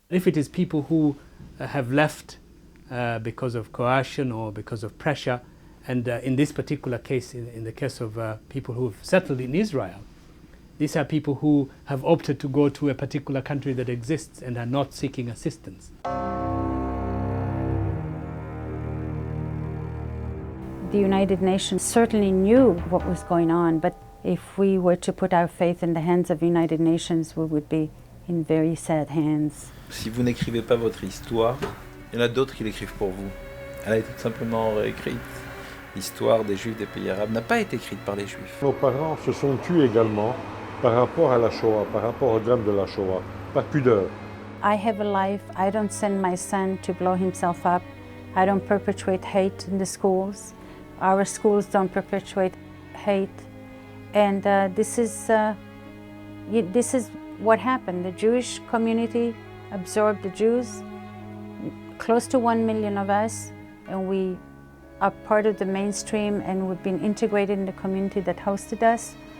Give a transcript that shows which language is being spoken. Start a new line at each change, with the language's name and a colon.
English: If it is people who have left because of coercion or because of pressure, and in this particular case, in the case of people who have settled in Israel, these are people who have opted to go to a particular country that exists and are not seeking assistance. The United Nations certainly knew what was going on, but if we were to put our faith in the hands of the United Nations, we would be in very sad hands.
French: Si vous n'écrivez pas votre histoire, il y en a d'autres qui l'écrivent pour vous. Elle a été tout simplement réécrite. L'histoire des Juifs des pays arabes n'a pas été écrite par les Juifs. Nos parents se sont tués également par rapport à la Shoah, par rapport au drame de la Shoah, par pudeur.
English: I have a life. I don't send my son to blow himself up. I don't perpetuate hate in the schools. Our schools don't perpetuate hate. And this is what happened. The Jewish community absorbed the Jews, close to 1 million of us, and we are part of the mainstream, and we've been integrated in the community that hosted us.